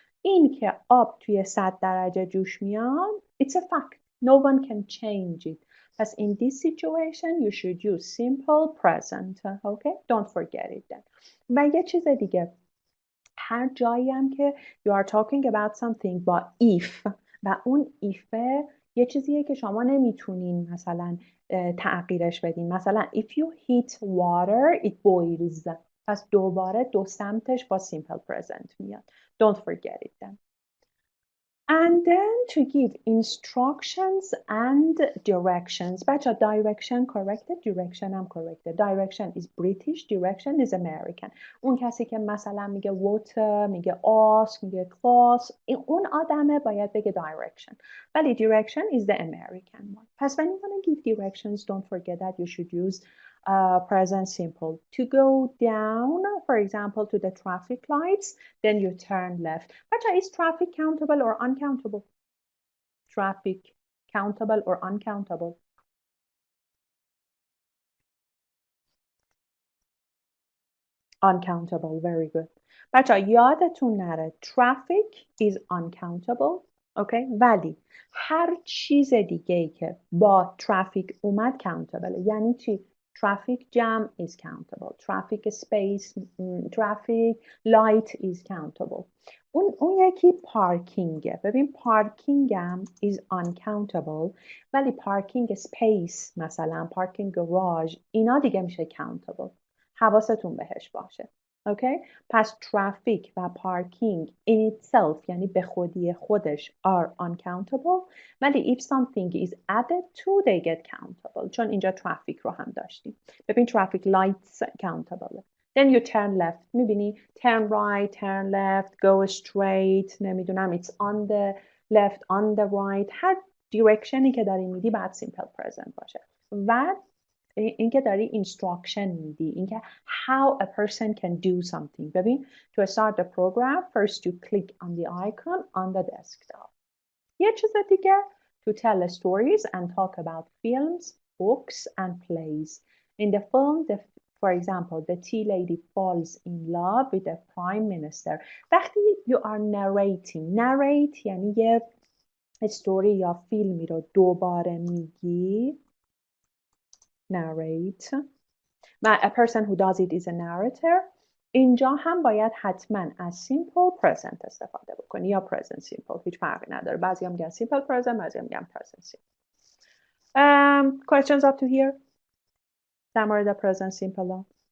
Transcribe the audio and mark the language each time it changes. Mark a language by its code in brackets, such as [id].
[fa] این که آب توی 100 درجه جوش میاد, [en] it's a fact. No one can change it. As in this situation, you should use simple present. Okay? Don't forget it then. [fa] و یه چیز دیگه. هر جایی هم که [en] you are talking about something [fa] با if و اون if یه چیزیه که شما نمیتونین مثلا تغییرش بدین. [en] مثلا if you heat water, it boils. [fa] پس دوباره دو سمتش با simple present میاد. [en] Don't forget it then. And then to give instructions and directions. بچه direction corrected, direction هم corrected. Direction is British, direction is American. [fa] اون کسی که مثلا میگه water, میگه ask, میگه class, اون آدمه باید بگه direction. [en] ولی direction is the American one. پس when you want to give directions, don't forget that you should use present simple. To go down, for example, to the traffic lights, then you turn left. But is traffic countable or uncountable? Traffic countable or uncountable? Uncountable. Very good. [fa] بچه یادتون نره [en] traffic is uncountable. Okay? [fa] ولی هر چیز دیگه‌ای که با traffic اومد countable. یعنی چی؟ [en] Traffic jam is countable. Traffic space, traffic light is countable. [fa] اون یکی پارکینگه. ببین پارکینگ هم [en] is uncountable [fa] ولی پارکینگ space مثلا پارکینگ گراژ اینا دیگه میشه countable. حواستون بهش باشه. Okay? [en] پس traffic و parking in itself [fa] یعنی به خودی خودش [en] are uncountable ولی if something is added to they get countable [fa] چون اینجا [en] traffic رو هم داشتیم. ببین traffic lights countable. Then you turn left. [fa] میبینی [en] turn right, turn left, go straight [fa] نمیدونم [en] it's on the left, on the right هر directionی که داری میدی باید simple present باشه. [fa] و اینکه داری instruction میدی اینکه [en] how a person can do something. ببین to start the program first you click on the icon on the desktop. [fa] یه چیز دیگه [en] to tell stories and talk about films books and plays. In the film, for example, the tea lady falls in love with the prime minister. وقتی you are narrating. [fa] Narrate یعنی یه استوری یا فیلمی رو دوباره میگی. [en] Narrate. A person who does it is a narrator. [fa] اینجا هم باید حتما از simple present استفاده بکنی یا present simple. هیچ فرقی نداره. بعضی هم میگن simple present، بعضی هم میگن present simple. [en] Questions up to here؟ [fa] در مورد [en] present simple ها.